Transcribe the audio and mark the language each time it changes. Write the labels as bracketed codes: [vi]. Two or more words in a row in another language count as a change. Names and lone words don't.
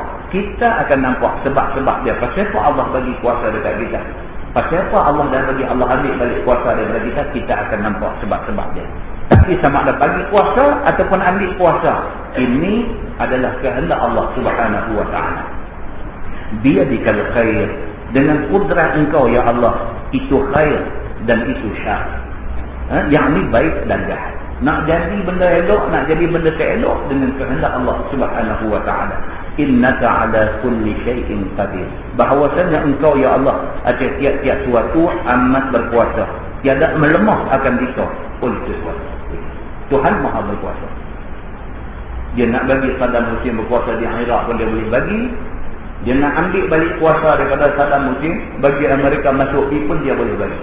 [ms] Kita akan nampak sebab-sebab dia. Pasal apa Allah bagi kuasa dekat kita? Pasal apa Allah dah bagi, Allah ambil balik kuasa daripada kita, kita akan nampak sebab-sebab dia. Tapi sama ada bagi kuasa ataupun ambil kuasa, ini adalah kehendak Allah [ar] سبحانه وتعالى. بيدك الخير, [ms] dengan kudrat engkau ya Allah, itu khair dan itu syar. Yakni baik dan jahat. Nak jadi benda elok, nak jadi benda tak elok, dengan kehendak Allah [ar] سبحانه وتعالى. إنك على كل شيء قدير. [ms] Bahawasanya engkau ya Allah atas tiap-tiap suatu amat berkuasa, tiada melemah akan kita oleh sesuatu. Tuhan Maha berkuasa. Dia nak bagi Saddam Hussein berkuasa di Iraq pun dia boleh bagi. Dia nak ambil balik kuasa daripada Saddam Hussein, bagi Amerika masuk pun dia boleh bagi.